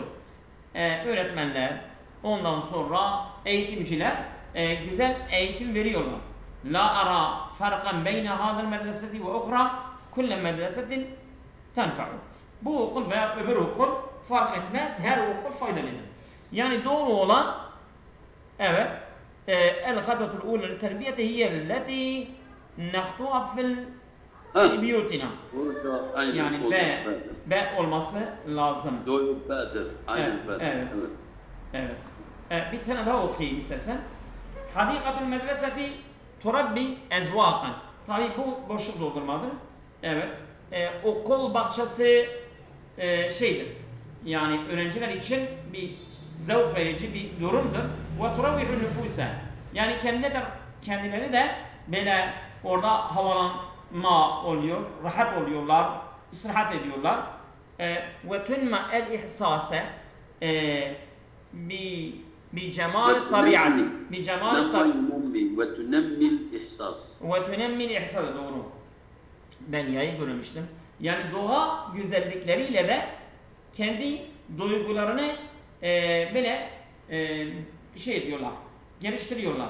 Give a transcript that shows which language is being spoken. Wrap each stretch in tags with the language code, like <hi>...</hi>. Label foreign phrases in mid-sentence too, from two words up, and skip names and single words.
<tr>Öğretmenler, ondan sonra eğitimciler güzel eğitim veriyorlar.</tr> <ar>لا أرى فرقا بين هذه المدرسة والأخرى كل مدرسة تنفع.</ar> <tr>Bu okul veya öbür okul fark etmez, her okul faydalıdır. Yani doğru olan evet</tr> <ar>الخطوة الأولى للتربية هي التي نخطوها في بيوتنا.</ar> <tr>Yani B olması lazım. Doğru B'dir. Aynen B'dir. Evet. Bir tane daha okuyayım istersen.</tr> <ar>حديقة المدرسة تربي أذواقا.</ar> <tr>Tabi bu boşluk doldurmadır. Evet. Okul bahçesi şeydir. Yani öğrenciler için bir zevk verici bir durumdur.</tr> <ar>وتروح النفوس.</ar> <tr>Yani kendileri de böyle orada havalanma oluyor, rahat oluyorlar, istirahat ediyorlar.</tr> <ar>وتنمي الإحساس بجمال الطبيعة بجمال وتنمي الإحساس. وتنمي الإحساس</ar> <tr>doğru. Ben yayı görmüştüm. Yani doğa güzellikleriyle de kendi duygularını böyle şey diyorlar, geliştiriyorlar.</tr>